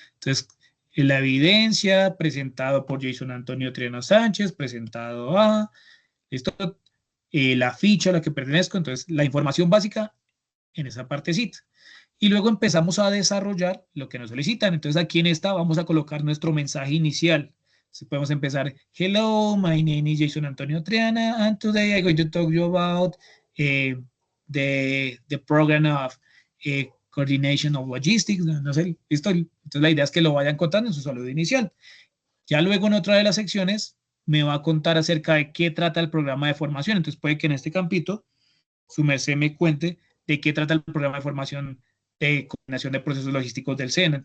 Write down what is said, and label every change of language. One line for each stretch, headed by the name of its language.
Spanish: Entonces, la evidencia presentado por Jason Antonio Triana Sánchez, presentado a, ¿listo? La ficha a la que pertenezco, entonces la información básica en esa partecita. Y luego empezamos a desarrollar lo que nos solicitan. Entonces aquí en esta vamos a colocar nuestro mensaje inicial. Entonces podemos empezar,
English: hello, my name is Jason Antonio Triana, and today I'm going to talk to you about the program of coordination of logistics.
Spanish: No sé, listo. Entonces la idea es que lo vayan contando en su saludo inicial. Ya luego en otra de las secciones me va a contar acerca de qué trata el programa de formación. Entonces puede que en este campito su merced me cuente de qué trata el programa de formación de coordinación de procesos logísticos del SENA.